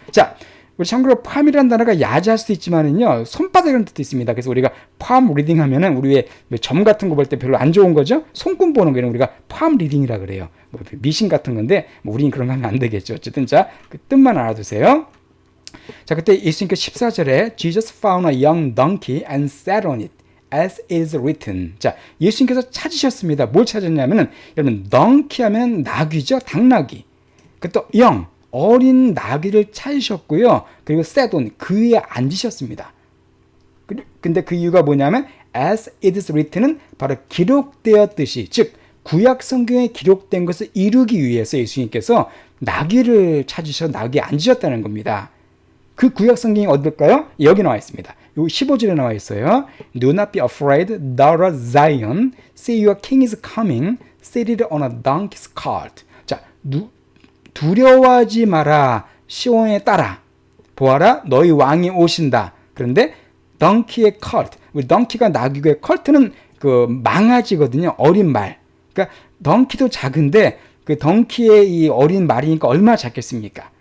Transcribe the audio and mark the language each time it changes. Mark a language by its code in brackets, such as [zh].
[ko] 자, 우리 참고로 palm이라는 단어가 야자할 수도 있지만은요, 손바닥이라는 뜻도 있습니다. 그래서 우리가 [en] palm reading [ko] 하면은 우리의 점 같은 거 볼 때 별로 안 좋은 거죠. 손금 보는 거는 우리가 [en] palm reading [ko] 이라 그래요. 뭐 미신 같은 건데 뭐 우리는 그런 거 하면 안 되겠죠. 어쨌든 자, 그 뜻만 알아두세요. 자, 그때 예수님께서 14절에 [en] Jesus found a young donkey and sat on it, as is written. [ko] 자, 예수님께서 찾으셨습니다. 뭘 찾았냐면은, 여러분, donkey 하면 나귀죠. 당나귀. 그 또 young, 어린 나귀를 찾으셨고요. 그리고 [en] sat on, [ko] 그 위에 앉으셨습니다. 근데 그 이유가 뭐냐면, [en] as it is written [ko] 은 바로 기록되었듯이, 즉 구약 성경에 기록된 것을 이루기 위해서 예수님께서 나귀를 찾으셔서 나귀에 앉으셨다는 겁니다. 그 구약 성경이 어딜까요? 여기 나와 있습니다. 요 15절에 나와 있어요. [en] Do not be afraid, daughter Zion. See your king is coming, seated on a donkey's cart. [ko] 자, 두려워하지 마라, 시온의 딸아. 보아라, 너희 왕이 오신다. 그런데 donkey의 cart, 우리 donkey가 나귀고의 cart는 그 망아지거든요. 어린 말. 그러니까 donkey도 작은데 그 donkey의 이 어린 말이니까 얼마나 작겠습니까?